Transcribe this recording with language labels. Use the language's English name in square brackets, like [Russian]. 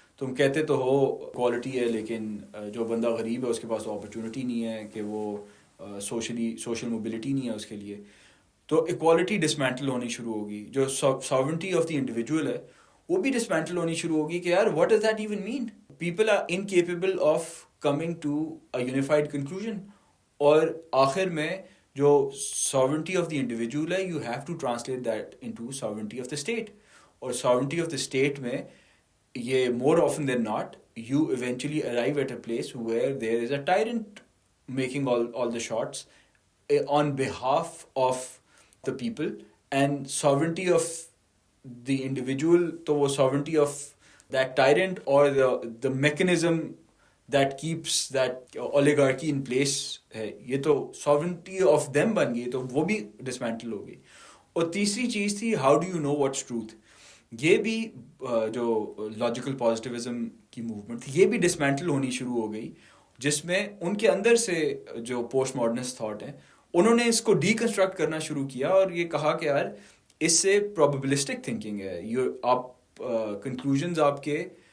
[Urdu] تم کہتے تو ہو کوالٹی ہے لیکن جو بندہ غریب ہے اس کے پاس اپرچونٹی نہیں ہے کہ وہ سوشل موبلٹی نہیں ہے اس کے لیے. تو ایکوالٹی ڈسمینٹل ہونی شروع ہوگی. جو ساورنٹی آف دی انڈیویجول ہے وہ بھی ڈسمینٹل ہونی شروع ہوگی کہ یار [English] What does that even mean. People are incapable of coming to a unified conclusion [Urdu] اور آخر میں جو [English] sovereignty of the individual ہے, you have to translate that into sovereignty of the state. اور sovereignty of the state میں یہ more often than not, you eventually arrive at a place where there is a tyrant making all the shots on behalf of the people. And sovereignty of the individual, تو وہ sovereignty of that tyrant or the mechanism that keeps that oligarchy in place ہے, یہ تو sovereignty of them [Urdu] بن گئی, تو وہ بھی [English] dismantle ہو گئی. [Urdu] اور تیسری چیز تھی [English] how do you know what's truth. [Urdu] یہ بھی جو لاجیکل پازیٹیوزم کی موومنٹ تھی, یہ بھی ڈسمینٹل ہونی شروع ہو گئی, جس میں ان کے اندر سے جو پوسٹ ماڈرنسٹ تھاٹ ہیں انہوں نے اس کو ڈی کنسٹرکٹ کرنا شروع کیا اور یہ کہا کہ یار اس سے پروبیبلسٹک تھنکنگ ہے, آپ کنکلوژنز آپ کے